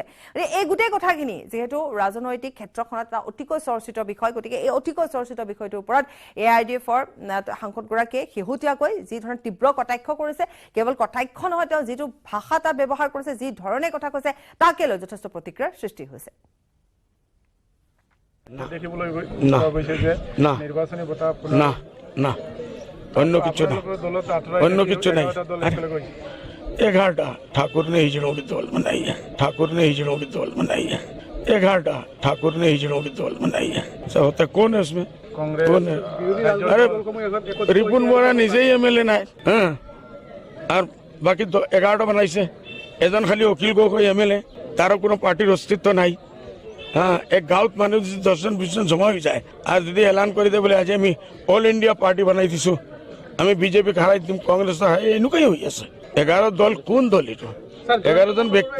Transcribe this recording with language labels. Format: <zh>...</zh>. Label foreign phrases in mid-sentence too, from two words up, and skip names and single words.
<as>এই গোটেই কথাখিনি যিহেতু ৰাজনৈতিক ক্ষেত্ৰখনত এটা অতিকৈ চৰ্চিত বিষয়, গতিকে এই অতিকৈ চৰ্চিত বিষয়টোৰ ওপৰত AIDFৰ সাংসদগৰাকীয়ে শেহতীয়াকৈ যি ধৰণে তীব্ৰ কটাক্ষ কৰিছে, কেৱল কটাক্ষ নহয়, তেওঁ যিটো ভাষা তাত ব্যৱহাৰ কৰিছে, যি ধৰণে কথা কৈছে, তাকে লৈ যথেষ্ট প্ৰতিক্ৰিয়াৰ সৃষ্টি হৈছে।</as> <hi>ग्यारह ठाकुर ने हिजड़ों की दौल बनाई है, ठाकुर ने हिजड़ों की दौल बनाई है, 11 ठाकुर ने हिजड़ों की दौल बनाई है। सब होता है कौन है उसमें?</hi> <as>আরে রিপুন বৰা নিজেই MLA নাই হা আর বাকি 11টা বানাইছে এজন খালি অখিল গগৈ MLA তারও কোনো পার্টির অস্তিত্ব নাই হ্যাঁ এক গাঁৱত মানুহ যদি 10-20 জন জমা হৈ যায় আর যদি এলান কৰি দিয়ে বলে আজি আমি অল ইন্ডিয়া পার্টি বানাই দিছো আমি বিজেপিক হারাই দিম কংগ্রেস এনেকুৱাই হৈ আছে 11 দল কোন দল এইটো 11 জন ব্যক্তি</as>